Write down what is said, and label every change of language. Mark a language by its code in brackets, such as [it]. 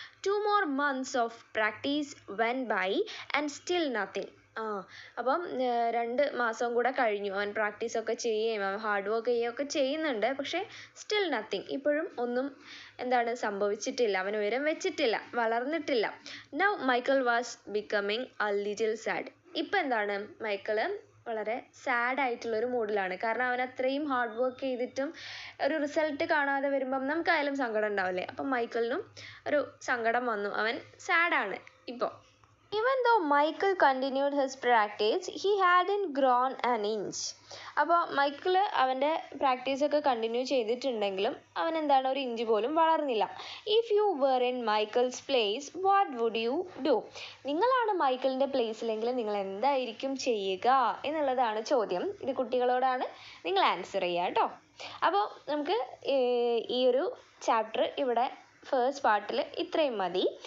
[en] 2 more months of practice went by and still nothing. [ml] അപ്പം 2 മാസം കൂടെ കഴിഞ്ഞു. അവൻ പ്രാക്ടീസൊക്കെ ചെയ്യുകയും അവൻ ഹാർഡ് വർക്ക് ചെയ്യുകയൊക്കെ ചെയ്യുന്നുണ്ട്. പക്ഷേ [en] still nothing, [ml] ഇപ്പോഴും ഒന്നും എന്താണ് സംഭവിച്ചിട്ടില്ല. അവൻ ഉയരം വെച്ചിട്ടില്ല, വളർന്നിട്ടില്ല. [en] Now Michael was becoming a little sad. [ml] ഇപ്പം എന്താണ്, മൈക്കിള് വളരെ സാഡ് ആയിട്ടുള്ളൊരു മൂഡിലാണ്. കാരണം അവൻ അത്രയും ഹാർഡ് വർക്ക് ചെയ്തിട്ടും ഒരു റിസൾട്ട് കാണാതെ വരുമ്പം നമുക്കായാലും സങ്കടം ഉണ്ടാവില്ലേ. അപ്പം മൈക്കിളിനും ഒരു സങ്കടം വന്നു, അവൻ സാഡാണ്. [en] ഇപ്പോൾ Even though Michael continued his practice, he hadn't grown an inch. [ml] അപ്പോൾ മൈക്കിൾ അവൻ്റെ പ്രാക്ടീസൊക്കെ കണ്ടിന്യൂ ചെയ്തിട്ടുണ്ടെങ്കിലും അവൻ എന്താണ് ഒരു ഇഞ്ച് പോലും വളർന്നില്ല. [en] If you were in Michael's place what would you do? [ml] നിങ്ങളാണ് മൈക്കിളിൻ്റെ പ്ലേസിലെങ്കിൽ നിങ്ങൾ എന്തായിരിക്കും ചെയ്യുക എന്നുള്ളതാണ് ചോദ്യം. ഇത് കുട്ടികളോടാണ്, നിങ്ങൾ ആൻസർ ചെയ്യുക കേട്ടോ. അപ്പോൾ നമുക്ക് ഈ ഒരു ചാപ്റ്റർ ഇവിടെ ഫസ്റ്റ് പാർട്ടിൽ ഇത്രയും മതി.